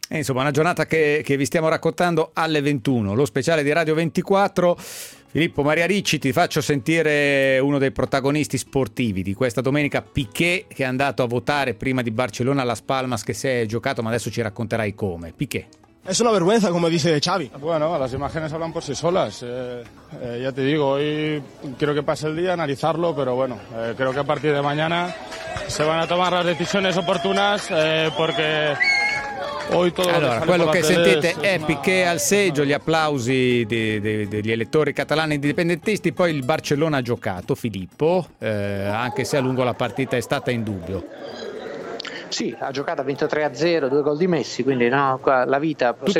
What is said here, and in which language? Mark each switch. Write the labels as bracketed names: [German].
[Italian] E insomma, una giornata che vi stiamo raccontando alle 21, lo speciale di Radio 24. Filippo Maria Ricci, ti faccio sentire uno dei protagonisti sportivi di questa domenica, Piqué, che è andato a votare prima di Barcellona alla Spalmas, che si è giocato, ma adesso ci racconterai come. Piqué. [Spanish] Es una vergüenza, como dice Xavi. Bueno, las imágenes hablan por sí solas. Ya te digo, hoy quiero que pase el día, analizarlo, pero bueno, creo que a partir de mañana se van a tomar las decisiones oportunas, porque... [Italian] Allora, quello che sentite è Piqué al seggio, gli applausi degli elettori catalani indipendentisti. Poi il Barcellona ha giocato, Filippo, anche se a lungo la partita è stata in dubbio. Sì, ha giocato, ha vinto 3-0, due gol di Messi, quindi no, qua la vita prosegue